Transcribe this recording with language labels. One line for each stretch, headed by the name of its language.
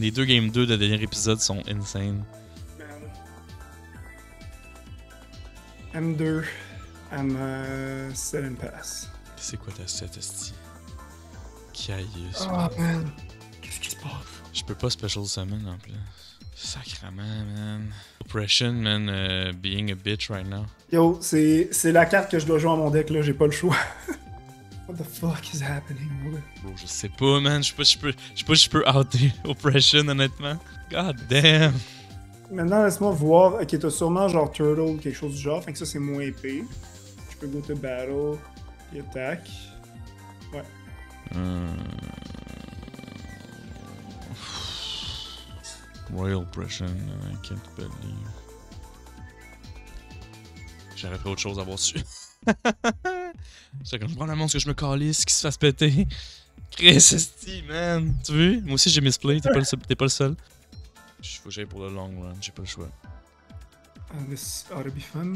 French: Les deux Game 2 de dernier épisode sont insane.
English: M2, I'm set and pass.
French: C'est quoi ta set, esti? Caillus. Oh man, qu'est-ce qui se passe? Je peux pas special summon en plus. Sacrement, man.
English: Oppression, man, being a bitch right now.
French: Yo, c'est la carte que je dois jouer à mon deck là, j'ai pas le choix.
English: What the fuck is happening, bro?
French: Bro, je sais pas, man. Je sais pas si je peux outer Oppression, honnêtement.
English: God damn.
French: Maintenant, laisse-moi voir. Ok, t'as sûrement genre Turtle ou quelque chose du genre, fait que ça c'est moins épais. Je peux
English: go to battle
French: et attack. Ouais.
English: Royal Oppression, I can't believe.
French: J'aurais pris autre chose à voir dessus. C'est comme je prends la montre que je me calisse, qu'il se fasse péter. Chris, esti, man. Tu veux? Moi aussi j'ai misplay, t'es pas le seul. Faut que j'aille pour le long run, j'ai pas le choix.
English: This ought to be fun.